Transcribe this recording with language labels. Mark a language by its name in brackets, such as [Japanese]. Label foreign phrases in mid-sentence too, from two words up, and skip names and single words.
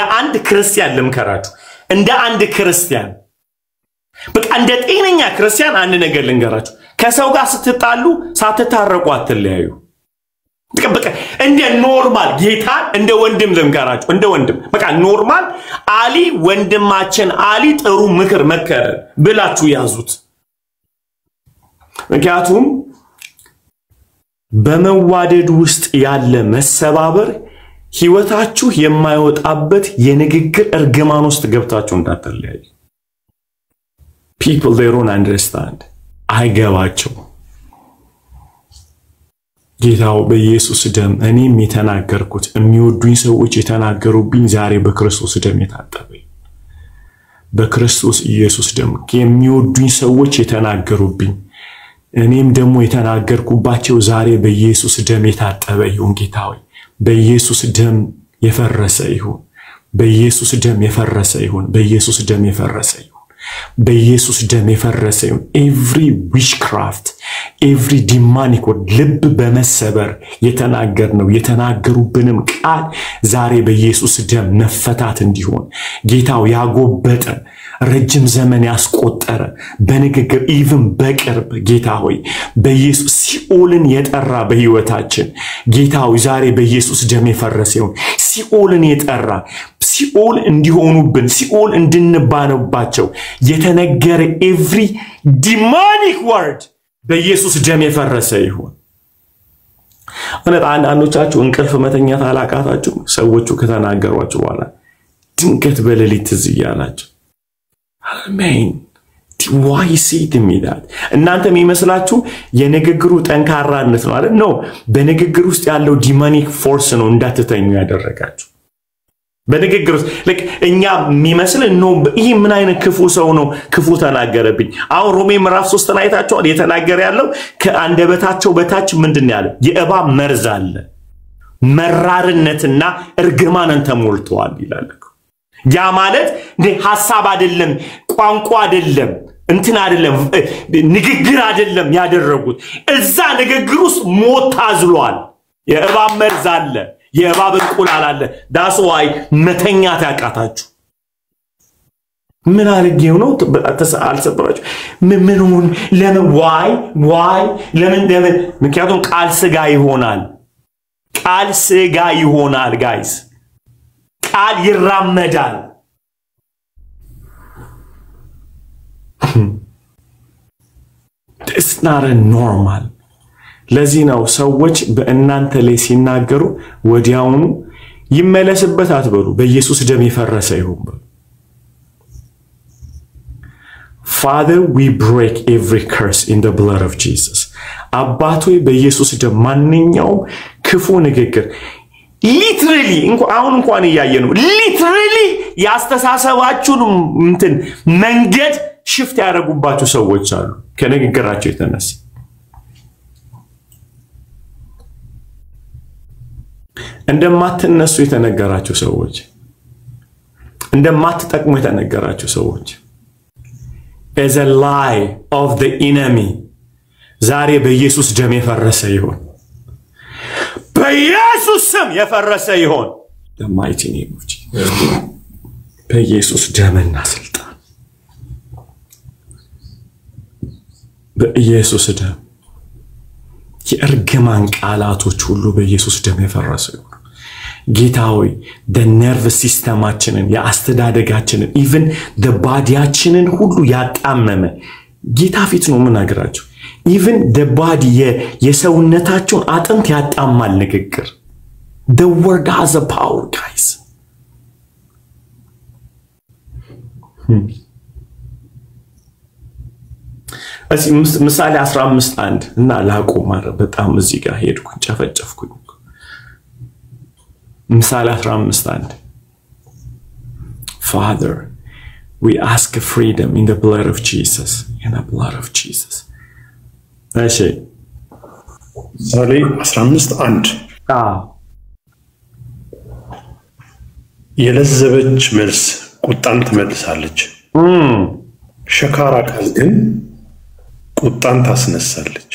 [Amharic] አንድ ክርስቲያን ልምከራችሁ እንደ አንድ ክርስቲያን በቃ እንደ ጤነኛ ክርስቲያን አንድ ነገር ልንገራችሁ ከሰው ጋር ስትጣሉ ሳትታረቁ አትለያዩ በቃ እንደ ኖርማል ጌታ እንደ ወንድም ልንገራችሁ እንደ ወንድም በቃ ኖርማል አሊ ወንድማችን አሊ ጥሩ ምክር መከረ ብላችሁ ያዙት ምክንያቱም በመዋደድ ውስጥ ያለ መሰባበር ህይወታችሁ የማይወጣበት የንግግር እርግማን ውስጥ ገብታችሁ እንዳትለያዩ [English] people they don't understand [Amharic] አይገባቸው ጌታው በኢየሱስ ደም እኔም የተናገርኩት የሚወዱኝ ሰዎች የተናገሩብኝ ዛሬ በክርስቶስ ደም የታጠበኝ በክርስቶስ ኢየሱስ ደም የሚወዱኝ ሰዎች የተናገሩብኝ እኔም ደግሞ የተናገርኩባቸው ዛሬ በኢየሱስ ደም የታጠበ ይሁን ጌታው በኢየሱስ ደም የፈረሰ ይሁን በኢየሱስ ደም የፈረሰ ይሁን በኢየሱስ ደም የፈረሰ ይሁን በኢየሱስ ደም የፈረሰ ይሁን [English] every witchcraft every demonic word [Amharic] ልብ በመሰበር የተናገርነው የተናገሩብንም ቃል ዛሬ በኢየሱስ ደም መፈታት እንዲሆን ጌታው ያጎበጠ ረጅም ዘመን ያስቆጠረ በንግግር even በቅርብ ጌታ ሆይ በኢየሱስ ሲኦልን የጠራ በህይወታችን ጌታው ዛሬ በኢየሱስ ደም የፈረሰ ይሁን ሲኦልን የጠራ ሲኦል እንዲሆኑብን ሲኦል እንድንባነባቸው የተነገረ [English] every demonic word [Amharic] በኢየሱስ ደም የፈረሰ ይሁን አንዳንዶቻችሁ እንቅልፍ መተኛት አላቃታችሁ ሰዎቹ ከተናገሯችሁ በኋላ ድንገት በሌሊት ዝያላችሁ አሜን [English] why you see to me that [Amharic] እናንተ የሚመስላችሁ የንግግሩ ጠንካራነት ነው አይደል ነው በንግግሩ ውስጥ ያለው [English] demonic force [Amharic] ነው እንዳትተኙ ያደረጋችሁ በንግግሩ like እኛ የሚመስል ነው ይሄ ምን አይነት ክፉ ሰው ነው ክፉ ተናገረብኝ አሁን ሮሜ ምዕራፍ 3 ላይ ታቻው የተናገረ ያለው ከአንደበታቸው በታች ምንድነው ያለው የእባብ መርዝ አለ መራርነትና እርግማንን ተሞልቷል ይላል ያ ማለት ሐሳብ አይደለም ቋንቋ አይደለም እንትን አይደለም ንግግር አይደለም ያደረጉት እዛ ንግግር ውስጥ ሞት ታዝሏል የእባብ መርዝ አለ የእባብ እንቁላል አለ [English] that's why [Amharic] መተኛት ያቃታችሁ ምን አርጌው ነው አልሰበራችሁ ምንውን ለምን why ለምን ምክንያቱም ቃል ስጋ ይሆናል guys ቃል ይራመዳል [English] it's not a normal [Amharic] ለዚህ ነው ሰዎች በእናንተ ላይ ሲናገሩ ወዲያውኑ ይመለስበት አትበሉ በኢየሱስ ደም ይፈረሰ ይሁን [English] Father, we break every curse in the blood of Jesus. [Amharic] አባቶይ በኢየሱስ ደም ማንኛውም ክፉ ንግግር literally እንኳን ያያየነው literally ያስተሳሰባችሁን እንትን መንገድ ሽፍት ያደርጉባችሁ ሰዎች አሉ ከንግግራቸው የተነሳ እንደማትነሱ የተነገራችሁ ሰዎች እንደማትጠቅሙ የተነገራችሁ ሰዎች [English] as a lie of the enemy [Amharic] ዛሬ በኢየሱስ ደም የፈረሰ ይሁን በኢየሱስ ስም የፈረሰ ይሁን [English] the mighty name of Jesus [Amharic] በኢየሱስ ደምና ስልጣን በኢየሱስ ደም የእርግማን ቃላቶች ሁሉ በኢየሱስ ደም የፈረሰ ይሁን ጌታዊ [English] the nerve system [Amharic] አችንን ያስተዳደጋችንን [English] even the body [Amharic] አችንን ሁሉ ያጣመመ ጌታ ፊት ነው ምናግራችሁ [English] even the body [Amharic] የሰውነታችሁን አጥንት ያጣማል ንግግር [English] the word has a power guys [Amharic] እዚህ ምሳሌ 15:1 እና ላቆም በጣም እዚህ ጋር ሄድኩ ጨፈጨፍኩኝ ምሳሌ 15:1 [English] Father we ask freedom in the blood of Jesus in the blood of Jesus እሺ [Amharic] ምሳሌ 15:1 የለዘበች መልስ ቁጣን ትመልሳለች ሸካራ ቃል ግን ቁጣን ታስነሳለች